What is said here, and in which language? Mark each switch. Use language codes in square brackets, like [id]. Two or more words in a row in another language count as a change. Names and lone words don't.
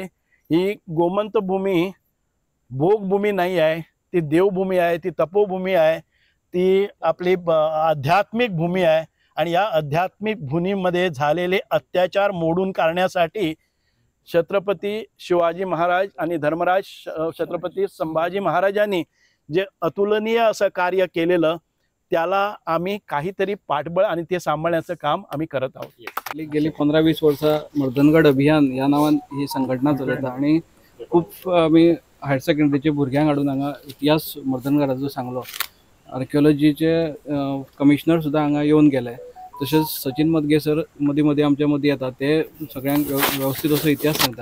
[mr] ही गोमंत भूमी भोगभूमी नाही आहे, ती देवभूमी आहे, ती तपोभूमी आहे, ती आपली आध्यात्मिक भूमी आहे आणि या आध्यात्मिक भूमीमध्ये झालेले अत्याचार मोडून काढण्यासाठी छत्रपती शिवाजी महाराज आणि धर्मराज छत्रपती संभाजी महाराजांनी जे अतुलनीय असं कार्य केलेलं, त्याला आम्ही काहीतरी पाठबळ आणि ते सांभाळण्याचं काम आम्ही करत आहोत. [kok] गेली 15-20 वर्ष मर्दनगड अभियान या नावान ही संघटना चलयता आणि खूप आम्ही [en] higher secondary [kok] भुरग्यांक हाडून हांगा इतिहास मर्दनगडाचो सांगलो. आर्किओलॉजीचे कमिशनर सुद्धा हांगा येवन गेले. तसेच सचिन मदगे सर मदीं मदीं आमच्या मदीं येतात, ते सगळ्यांक व्यवस्थित असो इतिहास सांगता.